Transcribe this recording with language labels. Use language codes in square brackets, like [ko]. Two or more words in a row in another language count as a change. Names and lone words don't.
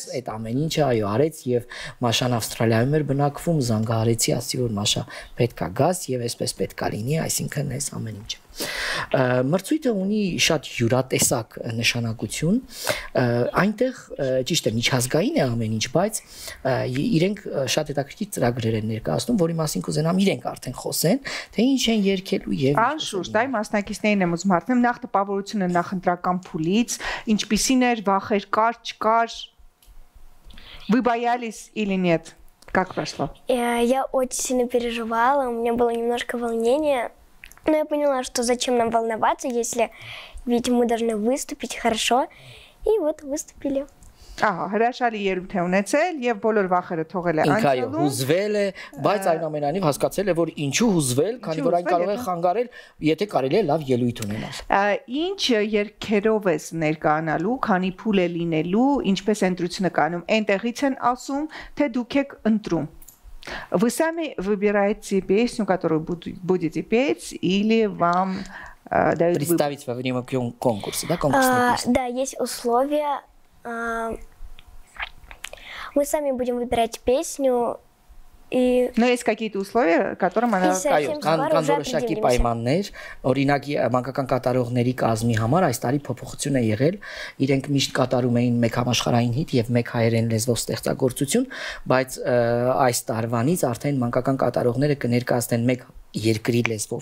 [hy] այդ ամեն ինչը այո արեց եւ Մաշան Ավստրալիայում էր բնակվում, զանգահարեցի, ասի որ Մաշա պետքա գաս եւ այսպես պետքա լինի, այսինքն այս ամեն ինչը։ Մրցույթը ունի շատ յուրատեսակ նշանակություն, այնտեղ ճիշտ է միջազգային է ամեն ինչ, բայց իրենք շատ հետաքրքիր ծրագրեր են ներկայացնում, որի մասին կուզենամ իրենք արդեն խոսեն, թե ինչ են երգելու եւ Անշուշտ, այ մասնակիցներին եմ ուզում հարցնել նախ տպավորությունը նախընտրական փուլից, ինչպիսին էր, վախեր կար, չկար, [ru] вы боялись или нет? Как прошло? Я очень сильно переживала, у меня было немножко волнения. Но я поняла, что зачем нам волноваться, если ведь мы должны выступить хорошо. И вот выступили. [hy] Հրաշալի երևույթ է ունեցել եւ բոլոր վախերը թողել է անցյալում։ Հուզվել է, բայց այնուամենայնիվ հասկացել է, որ ինչու հուզվել, քանի որ այն կարող է խանգարել, եթե կարելի է լավ ելույթ ունենալ։ Ինչ երգերով ես ներկայանալու, քանի փուլ է լինելու, ինչպես ընտրությունը կանում, այնտեղից են ասում, թե дук եք ընտրում։ [ru] Вы сами выбираете песню, которую будете петь, или вам дают представить во время конкурса, да, конкурсной песни? Да, есть условия. Мы сами будем выбирать песню. Но есть какие-то условия, которым она... [hy] Կան որոշակի պայմաններ, օրինակ մանկական կատարողների կազմի համար այս տարի փոփոխություն է եղել, իրենք միշտ կատարում էին մեկ համաշխարհային հիթ եւ մեկ հայերեն լեզվով ստեղծագործություն, բայց այս տարվանից արդեն մանկական կատարողները կներկայացնեն մեկ երկրի լեզվով